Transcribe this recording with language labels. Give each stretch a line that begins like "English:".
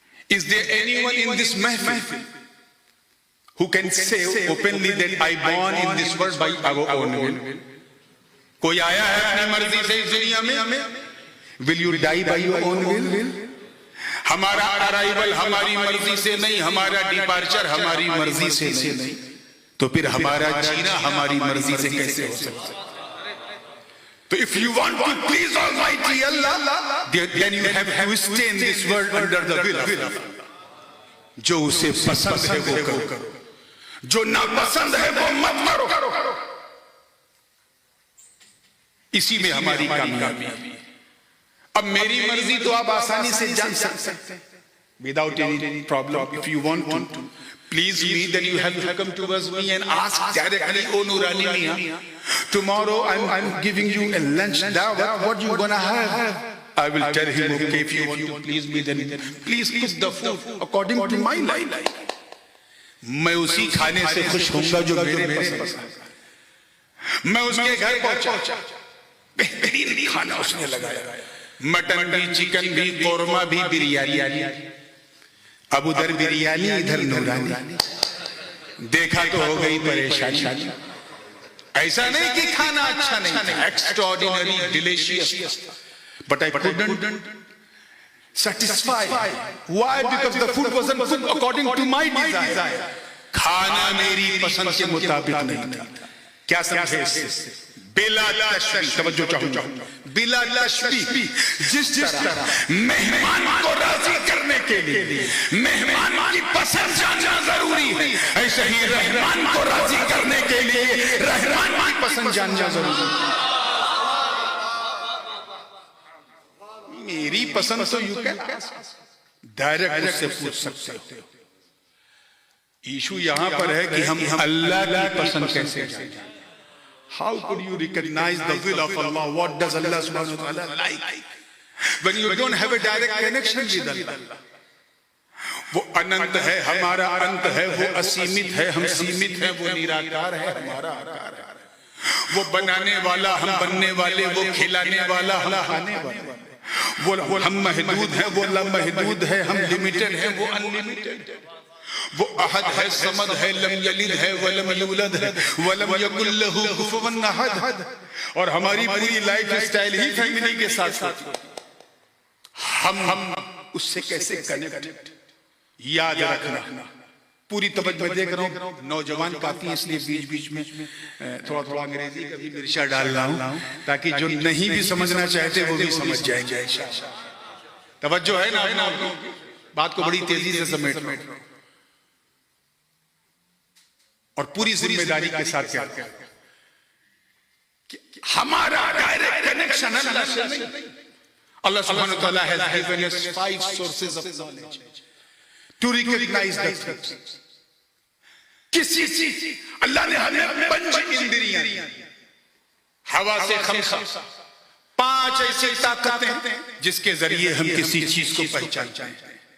English: Is there anyone in this mahfil who can say openly that I born in this world by our own will?
Urdu: کوئی آیا ہے اپنی مرضی سے اس دنیا میں؟
English: Will you die by your own will?
Urdu: ہمارا ارائیول ہماری مرضی سے نہیں، ہمارا ڈیپارچر ہماری مرضی سے نہیں، تو پھر ہمارا جینا ہماری مرضی سے کیسے ہو سکتا ہے؟
English: So if you want to please Almighty Allah, then you have to stay in this world under the will of Allah.
Urdu: جو اسے پسند ہے وہ کرو، جو ناپسند ہے وہ مت کرو. اسی میں ہماری کامیابی ہے. اب میری مرضی تو آپ آسانی سے جان سکتے ہیں
English: without any problem. If you want to please me, then you have to come towards me and ask directly, oh Nurani Mian, tomorrow I'm giving you a lunch dawah, what you gonna have? I will tell him, okay, if you want to please me, then please cook the food according to my life.
Urdu: میں اسی کھانے سے خوش ہوں گا جو میرے پسند ہے. میں اس کے گھر پہنچا، بہترین کھانا اس نے لگایا، مٹن بھی، چکن بھی، قورمہ بھی، بریانی. اب ادھر بریانی ادھر نورانی. دیکھا تو ہو گئی پریشانی. ایسا نہیں کہ کھانا اچھا نہیں تھا، ایکسٹراڈینری delicious,
English: but I couldn't satisfy. Why? Because the food wasn't cooked according to my desire.
Urdu: کھانا میری پسند کے مطابق نہیں تھا. کیا سمجھے اس سے؟ بلا تشبیہ، توجہ چاہوں، بلا تشبیہ. جس طرح مہمان کو راضی کرنے کے لیے مہمان کی پسند جاننا ضروری ہے، ایسے ہی رحمان کو راضی کرنے کے لیے رحمان کی پسند جاننا ضروری ہے. میری پسند تو
English: you can direct
Urdu: اس سے پوچھ سکتے ہو. ایشو یہاں پر ہے کہ ہم اللہ کی پسند کیسے جانیں.
English: How could you recognize the will of Allah? What does Allah subhanahu wa ta'ala like? When you don't have a direct connection with Allah.
Urdu: وہ اننت ہے، ہمارا انت ہے، وہ اسیمت ہے، ہم سیمت ہیں، وہ نیراکار ہے، ہمارا آکار ہے. وہ بنانے والا، ہم بننے والے، وہ کھلانے والا، ہم کھانے والے. وہ ہم محدود ہیں، وہ لامحدود ہے، ہم لمیٹڈ ہیں، وہ انلیمیٹڈ. وہ احد ہے، صمد ہے، لم یلد ہے ولم یولد ہے
Arabic: ولم یکن لہ کفوا احد.
Urdu: اور ہماری پوری لائف سٹائل ہی فیملی کے ساتھ ہم اس سے کیسے کنیکٹ. یاد رکھنا، پوری توجہ میں دیکھ رہا ہوں نوجوان کافی ہیں، اس لیے بیچ میں تھوڑا انگریزی کا بھی مرچا ڈال رہا ہوں تاکہ جو نہیں بھی سمجھنا چاہتے وہ بھی سمجھ جائیں گے. توجہ ہے نا، بات کو بڑی تیزی سے سمیٹ رہا ہوں اور پوری ذمہ داری کے ساتھ کیا کہ ہمارا ڈائریکٹ کنیکشن اللہ سے نہیں.
English: اللہ سبحانہ وتعالی has given us 5 sources of knowledge to recognize the truth.
Urdu: کسی اللہ نے ہمیں 5 اندریاں، ہوا سے خمسہ، 5 ایسی طاقتیں جس کے ذریعے ہم کسی چیز کو پہچانتے ہیں.